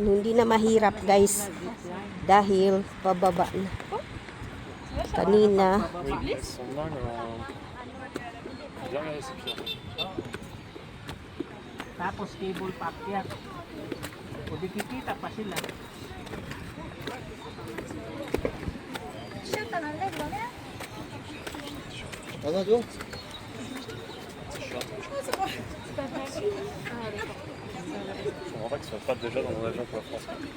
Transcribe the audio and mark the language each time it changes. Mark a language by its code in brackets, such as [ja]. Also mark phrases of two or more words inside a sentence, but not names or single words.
[tl] Hindi na mahirap guys. Dahil pababa na. Kanina. Tapos [en] cable packet. [tl] O di kikita pa sila. [ko] 안아줘? [fr] En fait, ils sont pas déjà dans mon avion pour la France.